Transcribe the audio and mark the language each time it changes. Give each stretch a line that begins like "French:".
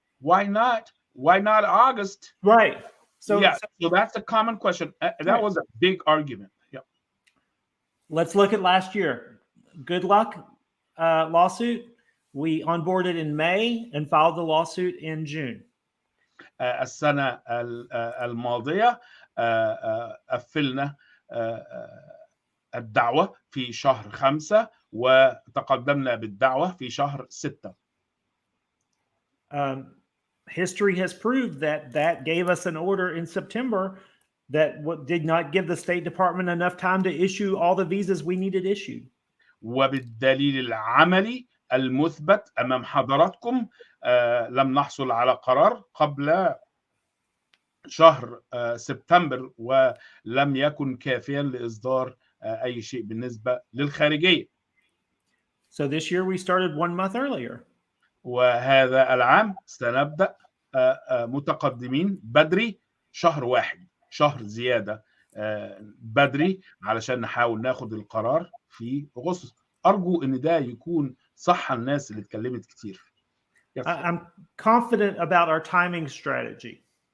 English: Why not? Why not August? Right. So that's a common question. That was a big argument. Yeah. Let's look at last year. Good luck lawsuit. We onboarded in May and filed the lawsuit in June.
Arabic: السنة الماضية قفلنا الدعوة في شهر 5 وتقدمنا بالدعوة في شهر 6.
English: History has proved that gave us an order in September that did not give the State Department enough time to issue all the visas we needed issued.
Arabic: وبالدليل العملي المثبت أمام حضراتكم لم نحصل على قرار قبل شهر سبتمبر ولم يكن كافيا لإصدار أي شيء بالنسبة للخارجية.
English: So this year we started 1 month earlier.
Arabic: وهذا العام سنبدأ متقدمين بدري شهر زيادة بدري علشان نحاول ناخد القرار في أغسطس. أرجو إن ده يكون صح الناس اللي اتكلمت كتير.
English: I'm confident about our timing strategy.